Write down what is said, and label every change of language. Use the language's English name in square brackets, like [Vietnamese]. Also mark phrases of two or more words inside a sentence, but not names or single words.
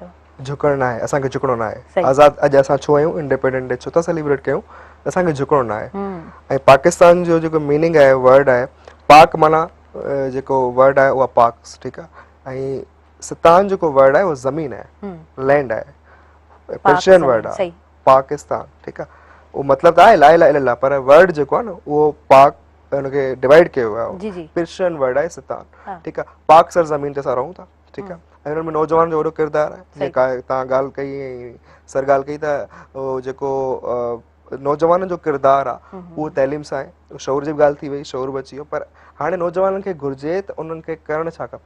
[Sindhi] झुकणु न आहे, असांखे झुकणो न आहे। आज़ाद अॼु असां छो आहियूं, [English] Independent Day [Sindhi] छो था सेलिब्रेट कयूं, असांखे झुकणो न आहे। ऐं पाकिस्तान जो जेको मीनिंग आहे, वर्ड आहे पाक, माना जेको वर्ड आहे उहा पाक्स, ठीकु आहे। ऐं सितान जेको वर्ड आहे उहो ज़मीन आहे, लैंड आहे, पर्शियन वर्ड आहे पाकिस्तान, ठीकु आहे। उहो मतिलबु त आहे [Arabic] لا إله إلا الله, [Sindhi] पर वर्ड जेको आहे न उहो पाक उनखे डिवाइड कयो वियो जी, आहे जी। पर्शियन वर्ड आहे सितान, हाँ। ठीकु आहे, पाक सरज़मीन ते असां रहूं था, ठीकु आहे, ऐं हुन में नौजवान जो वॾो किरदारु आहे, सही। जेका तव्हां ॻाल्हि कई ऐं सर ॻाल्हि कई त उहो जेको नौजवाननि जो किरदारु आहे उहो तइलीम सां आहे, शौर जी बि ॻाल्हि थी वई, शौर बि अची वियो, पर हाणे नौजवाननि खे घुरिजे त उन्हनि खे करणु छा खपे,